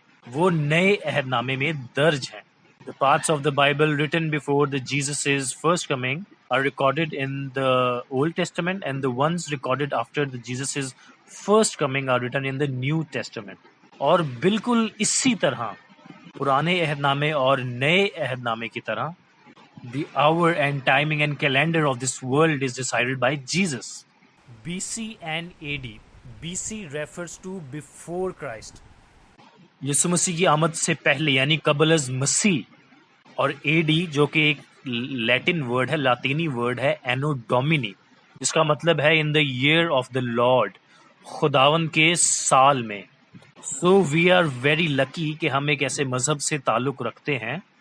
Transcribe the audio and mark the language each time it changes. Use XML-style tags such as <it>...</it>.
<ur>وہ نئے عہد نامے میں درج ہیں۔</ur> <en>The parts of the Bible written before the Jesus' first coming are recorded in the Old Testament, and the ones recorded after the Jesus' first coming are written in the New Testament.</en> <ur>اور بالکل اسی طرح پرانے عہد نامے اور نئے عہد نامے کی طرح</ur> <en>the hour and timing and calendar of this world is decided by Jesus. BC and AD. BC refers to before Christ.</en> <ur>یسوع مسیح کی آمد سے پہلے یعنی قبل از مسیح، اور اے ڈی جو کہ ایک لیٹن ورڈ ہے، لاطینی ورڈ ہے، اینو ڈومینی، جس کا مطلب ہے</ur> <en>in the year of the lord,</en> <ur>خداون کے سال میں۔</ur> <en>so we are very lucky</en> <ur>کہ ہم ایک ایسے مذہب سے تعلق رکھتے ہیں</ur>